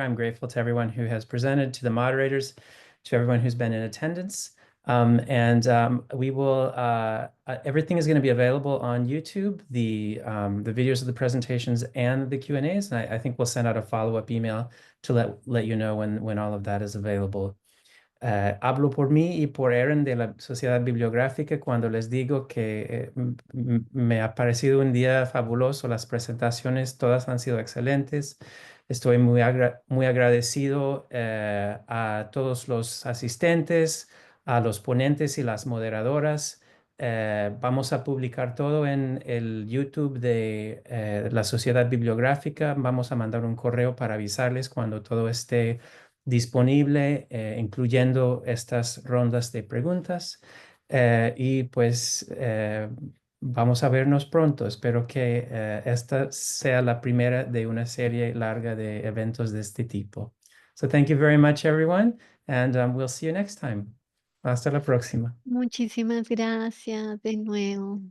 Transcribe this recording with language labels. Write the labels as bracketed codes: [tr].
[en] I'm grateful to everyone who has presented, to the moderators, to everyone who's been in attendance. We will, everything is going to be available on YouTube, the videos of the presentations and the Q&As. And I think we'll send out a follow-up email to let you know when all of that is available. [es] Hablo por mí y por Aaron de la Sociedad Bibliográfica cuando les digo que me ha parecido un día fabuloso. Las presentaciones todas han sido excelentes. Estoy muy agradecido a todos los asistentes, a los ponentes y las moderadoras. Vamos a publicar todo en el YouTube de la Sociedad Bibliográfica. Vamos a mandar un correo para avisarles cuando todo esté disponible, incluyendo estas rondas de preguntas. Y pues vamos a vernos pronto. Espero que esta sea la primera de una serie larga de eventos de este tipo. [en] So thank you very much, everyone, and we'll see you next time. [es] Hasta la próxima. Muchísimas gracias de nuevo.